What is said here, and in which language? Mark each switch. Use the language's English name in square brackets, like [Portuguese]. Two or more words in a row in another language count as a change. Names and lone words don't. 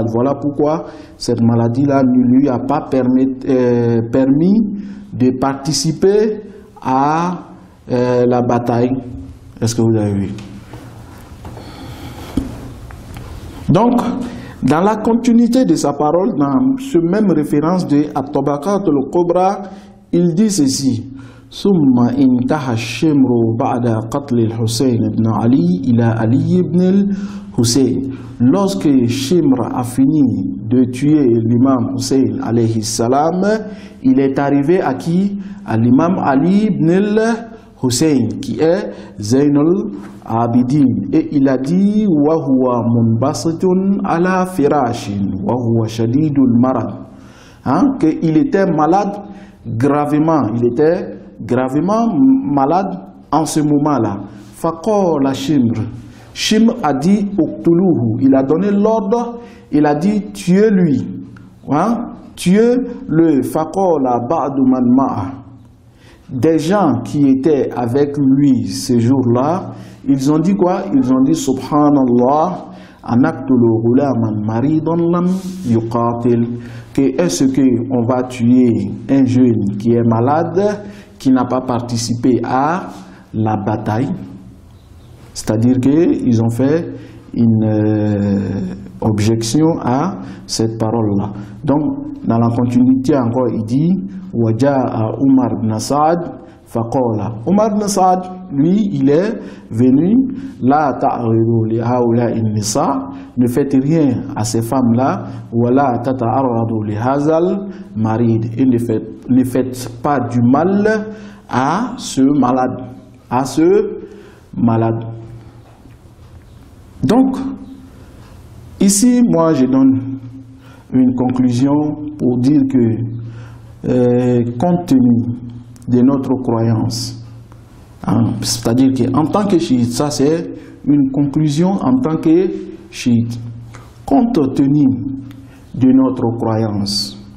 [French] Voilà pourquoi cette maladie-là ne lui a pas permis de participer à la bataille. Est-ce que vous avez vu? Donc, dans la continuité de sa parole, dans ce même référence de At-Tabaqatul Kubra, il dit ceci: [Arabic] ثم انتهى الشمر بعد قتل الحسين بن علي إلى علي بن الحسين. [French] Lorsque Shimr a fini de tuer l'imam Hussein [Arabic] عليه السلام, [French] il est arrivé à qui? À l'imam Ali ibn al-Husayn, qui est Zaynul Abidin. Et il a dit: [Arabic] وهو منبسط على فراش وهو شديد المرض. [French] Qu'il était malade gravement. Il était gravement malade en ce moment-là. Faqala Shimr. Shimr a dit uqtuluhu. Il a donné l'ordre. Il a dit: tuez-lui. Tuez-le. [Arabic] فقال بعض من مع. [French] Des gens qui étaient avec lui ce jour-là, ils ont dit quoi? Ils ont dit: [Arabic] سبحان الله، أنقتل غلاما مريضا لم يقاتل. [French] Que est-ce qu'on va tuer un jeune qui est malade, qui n'a pas participé à la bataille? C'est-à-dire qu'ils ont fait une objection à cette parole-là. Donc, dans la continuité encore, il dit: [Arabic] وجاء عمر بن سعد فقال. [French] Umar ibn Sa'd, lui, il est venu: [Arabic] لا تعرضوا لهؤلاء النساء, [French] ne faites rien à ces femmes-là, [Arabic] ولا تتعرضوا لهذا المريض, [French] et ne faites pas du mal à ce malade. Donc, ici, moi, je donne une conclusion pour dire que, compte tenu de notre croyance, c'est-à-dire qu'en tant que chiite, ça c'est une conclusion en tant que chiite, compte tenu de notre croyance,